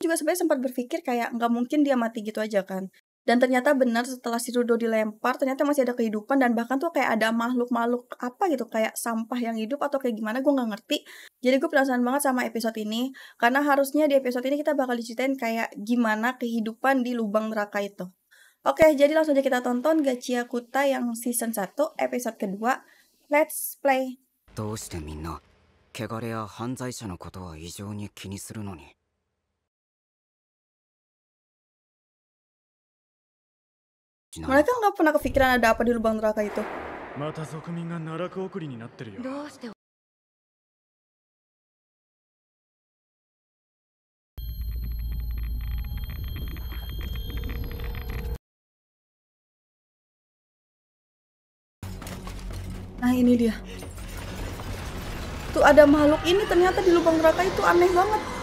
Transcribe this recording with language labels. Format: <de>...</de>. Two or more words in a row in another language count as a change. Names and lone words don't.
<id>Juga sebenarnya sempat berpikir kayak nggak mungkin dia mati gitu aja kan. Dan ternyata benar setelah si Rudo dilempar, ternyata masih ada kehidupan dan bahkan tuh kayak ada makhluk-makhluk apa gitu, kayak sampah yang hidup atau kayak gimana gue nggak ngerti. Jadi gue penasaran banget sama episode ini, karena harusnya di episode ini kita bakal diceritain kayak gimana kehidupan di lubang neraka itu. Oke, jadi langsung aja kita tonton Gachiakuta yang season 1 episode kedua.</id> <en>Let's play.</en> <ja>どうしてみんな汚れや犯罪者のことは異常に気にするのに。</ja> <id>Mereka nggak pernah kepikiran ada apa di lubang neraka itu.</id> <ja>また族民が奈落送りになってるよ。どうして</ja> <id>Nah ini dia. Tuh ada makhluk ini ternyata di lubang neraka itu, aneh banget.</id>